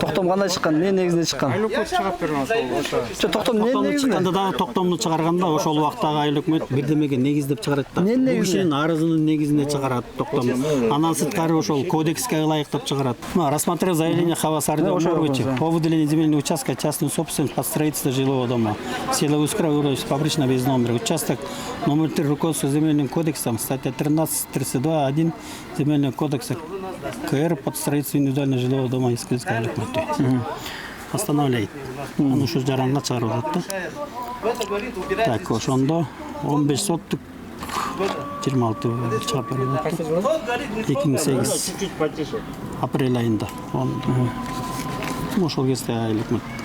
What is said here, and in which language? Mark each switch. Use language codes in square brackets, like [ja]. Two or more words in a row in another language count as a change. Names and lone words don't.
[ky] Токтом кандай чыккан? Эмне негизинде чыккан? Айылөкмөт чыгап берген ошол. Жок, токтом эмне Токтомду негизинде? чыкканда дагы токтомду чыгарганда ошол убактагы айыл өкмөт бирдемеге негиздеп чыгарат да. Эмне Бул негизинде? кишинин арызынын негизинде чыгарат токтом. Анан сырткары ошол кодекске ылайык деп чыгарат. [ru] Рассмотрев заявление Хавас Арды Омуровича о выделении земельного участка частной собственности под строительство жилого дома. Села Ускра, фабрично без номера. Участок номер 3 руководства земельным кодексом, статья 13.32.1 земельного кодекса КР под строительство индивидуального жилого дома Искальской [ky] айыл өкмөтү. [ru] Постановляет. [ky] Аны ушу жаранга чыгарып атат да. Так, ошондо 15 соттук 26 чыгап берип атты. 2008 апрель айында. Ошол кезде айыл өкмөт.